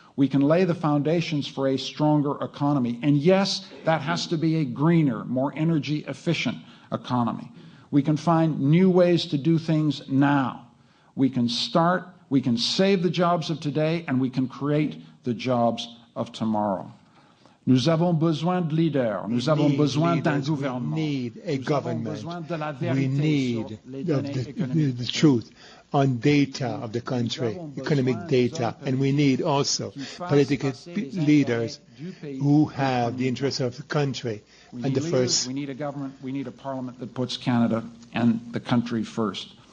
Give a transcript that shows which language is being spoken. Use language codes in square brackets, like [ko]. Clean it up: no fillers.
[en] We can lay the foundations for a stronger economy. And yes, that has to be a greener, more energy efficient economy. We can find new ways to do things now. We can save the jobs of today, and we can create the jobs of tomorrow. [fr] Nous avons besoin de leaders. Nous avons besoin d'un gouvernement. [en] We need a government. We need the truth on data of the country, economic data, and we need also political leaders who have the interests of the country. And the first, we need a government, we need a parliament that puts Canada and the country first.